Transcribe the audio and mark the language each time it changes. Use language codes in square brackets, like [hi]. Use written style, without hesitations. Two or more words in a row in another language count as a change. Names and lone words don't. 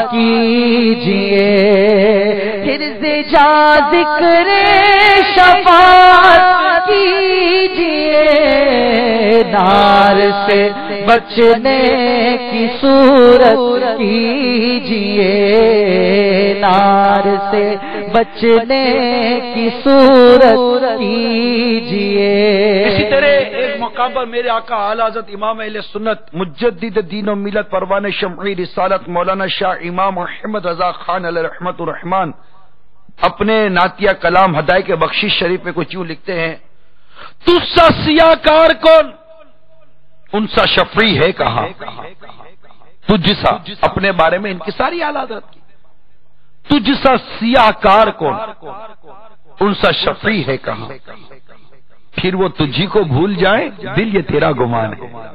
[ur] کیجئے، عرض جاں ذکر شفاعت کیجئے، نار سے بچنے کی صورت کیجئے، نار سے بچنے کی صورت کیجئے۔ اسی طرح ایک مقام پر میرے آقا اعلی حضرت امام اہل سنت مجدد دین و ملت پروان شمعی رسالت مولانا شاہ امام محمد رضا خان علیہ رحمت الرحمان اپنے نعتیہ کلام ہدایت بخشش شریف میں کچھ یوں لکھتے ہیں، تجھ سا سیاہ کار کون، ان سا شفیع ہے کہاں، تجھ سا اپنے بارے میں ان کی ساری حالات کی، تجھ سا سیاہ کار کون، ان سا شفیع ہے کہاں، پھر وہ تجھی کو بھول جائے دل یہ تیرا گمان ہے۔